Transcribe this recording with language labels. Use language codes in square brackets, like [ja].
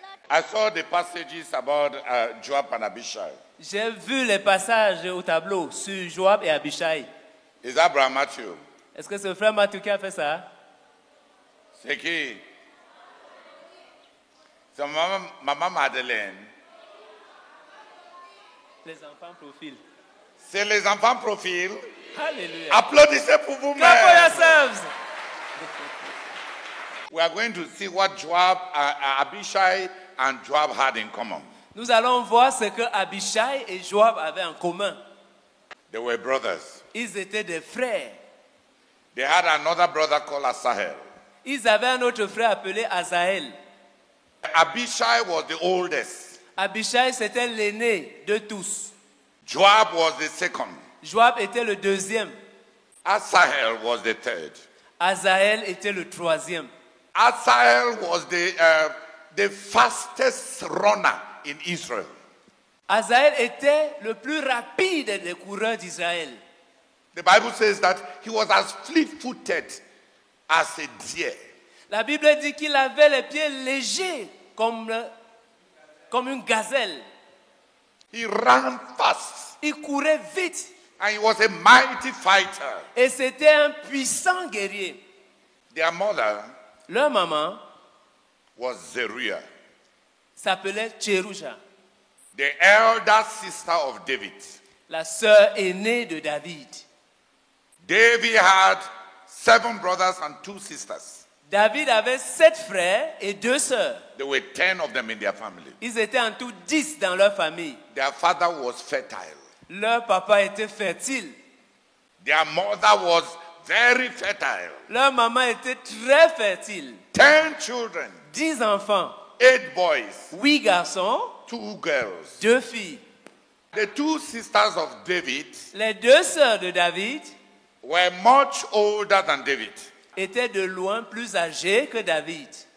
[en] I saw the passages about Joab and Abishai. [fr] J'ai vu les passages au tableau sur Joab et Abishai. [en] Is that Brother Matthew? [fr] Est-ce que c'est le frère Mathieu qui a fait ça? C'est qui? C'est Maman Madeleine. Les enfants profil. C'est les enfants profil. Alléluia. Applaudissez pour vous-même. [en] Clap for yourselves. We are going to see what Joab, Abishai and Joab had in common. [fr] Nous allons voir ce que Abishai et Joab avaient en commun. [en] They were brothers. [fr] Ils étaient des frères. [en] They had another brother called Asahel. [fr] Ils avaient un autre frère appelé Azaël. [en] Abishai was the oldest. [fr] Abishai, c'était l'aîné de tous. [en] Joab was the second. [fr] Joab était le deuxième. [en] Asahel was the third. [fr] Azaël était le troisième. [en] Asahel was the fastest runner in Israel. [fr] Azaël était le plus rapide des coureurs d'Israël. [en] The Bible says that he was as fleet-footed as a deer. [fr] La Bible dit qu'il avait les pieds légers comme une gazelle. [en] He ran fast. [fr] Il courait vite. [en] And he was a mighty fighter. [fr] Et c'était un puissant guerrier. [en] Their mother [fr] Leur maman [en] was Zeruiah, [fr] s'appelait Tcherusha, [en] the elder sister of David. [fr] la sœur aînée de David. [en] David had 7 brothers and 2 sisters. [fr] David avait 7 frères et 2 sœurs. [en] There were 10 of them in their family. [fr] Ils étaient en tout 10 dans leur famille. [en] Their father was fertile. [fr] Leur papa était fertile. [en] Their mother was very fertile. [fr] Leur maman était très fertile. [en] 10 children, [fr] 10 enfants, [en] 8 boys, [fr] 8 garçons, [en] 2 girls. [fr] 2 filles. [en] The 2 sisters of David [fr] Les 2 sœurs de David [en] were much older than David. [fr] étaient de loin plus âgées que David.